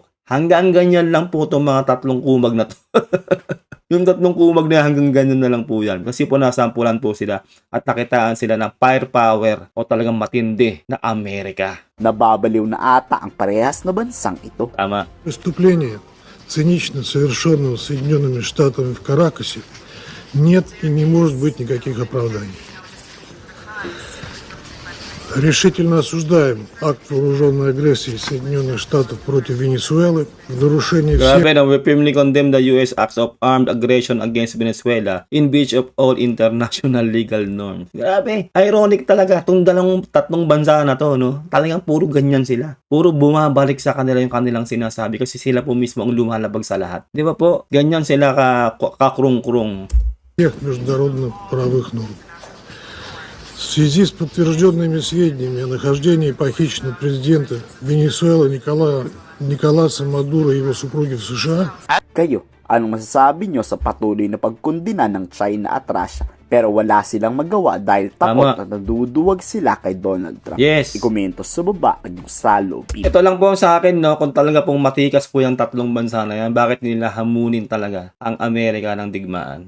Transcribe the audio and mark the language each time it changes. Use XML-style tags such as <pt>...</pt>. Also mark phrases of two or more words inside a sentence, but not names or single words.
<tl>Hanggang ganyan lang po itong mga tatlong kumag na to. Yung tatlong kumag na hanggang ganyan na lang po yan. Kasi po nasampulan po sila at nakitaan sila ng firepower o talagang matindi na Amerika. Nababaliw na ata ang parehas na bansang ito. Tama.</tl> <ru>Преступления, цинично совершенного Соединенными Штатами в Каракасе, нет и не может быть никаких оправданий. Решительно осуждаем акт вооруженной агрессии Соединенных Штатов против Венесуэлы в нарушении всех...</ru> <tl>Grabe na,</tl> <en>we firmly condemn the US acts of armed aggression against Venezuela in breach of all international legal norms.</en> <tl>Grabe, ironic talaga itong tatlong bansa na to, no? Talagang puro ganyan sila. Puro bumabalik sa kanila yung kanilang sinasabi kasi sila po mismo ang lumalabag sa lahat. Di ba po? Ganyan sila kakrung-krung.</tl> <ru>всех международно-правовых норм. В связи с подтвержденными сведениями о нахождении похищенного президента Венесуэлы Николаса Мадуро и его супруги в США,</ru> <tl>Kayo, anong masasabi nyo sa patuloy na pagkundina ng China at Russia? Pero wala silang magawa dahil takot Tama. at naduduwag sila kay Donald Trump. Yes. Ikomento sa baba ang salopin. Ito lang po sa akin, no, kung talaga pong matikas po yung tatlong bansa na yan, bakit nila hamunin talaga ang Amerika ng digmaan?</tl>